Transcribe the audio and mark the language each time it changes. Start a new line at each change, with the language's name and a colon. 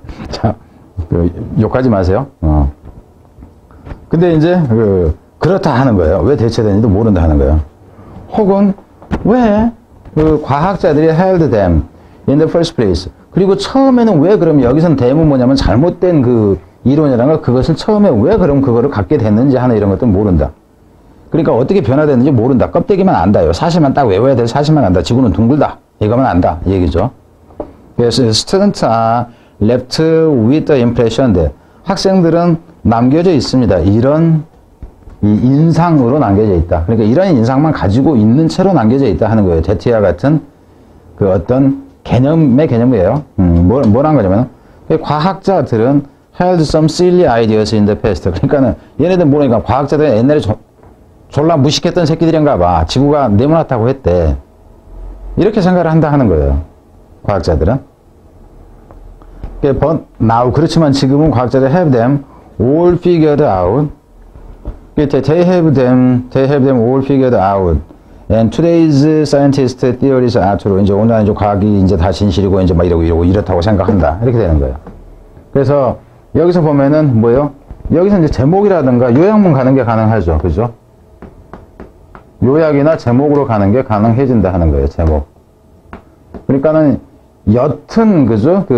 Korean: 자, 욕하지 마세요. 근데 이제, 그렇다 하는 거예요. 왜 대체되는지도 모른다 하는 거예요. 혹은, 왜, 과학자들이
English: held them in the first place.
Korean: 그리고 처음에는 왜 그럼 여기선 them은 뭐냐면 잘못된 이론이라는 걸 그것을 처음에 왜 그럼 그거를 갖게 됐는지 하는 이런 것도 모른다. 그러니까 어떻게 변화됐는지 모른다. 껍데기만 안다요. 사실만 딱 외워야 될 사실만 안다. 지구는 둥글다. 이거만 안다. 이 얘기죠.
English: 그래서 students are left with the impression that
Korean: 학생들은 남겨져 있습니다. 이런 이 인상으로 남겨져 있다. 그러니까 이런 인상만 가지고 있는 채로 남겨져 있다 하는 거예요. 제티와 같은 어떤 개념의 개념이에요. 뭐란 거냐면 과학자들은
English: held some silly ideas in the past.
Korean: 그러니까는 얘네들 모르니까 과학자들은 옛날에 졸라 무식했던 새끼들인가 봐. 지구가 네모났다고 했대. 이렇게 생각을 한다 하는 거예요. 과학자들은.
English: now
Korean: 그렇지만 지금은 과학자들
English: have them all figured out. They have them all figured out. And today's scientist theories are true.
Korean: 이제 오늘 이제 과학이 이제 다 진실이고 이제 막 이러고 이렇다고 생각한다. 이렇게 되는 거예요. 그래서 여기서 보면은 뭐예요? 여기서 이제 제목이라든가 요약문 가는 게 가능하죠. 그죠? 요약이나 제목으로 가는 게 가능해진다 하는 거예요. 제목. 그러니까는 여튼 그죠?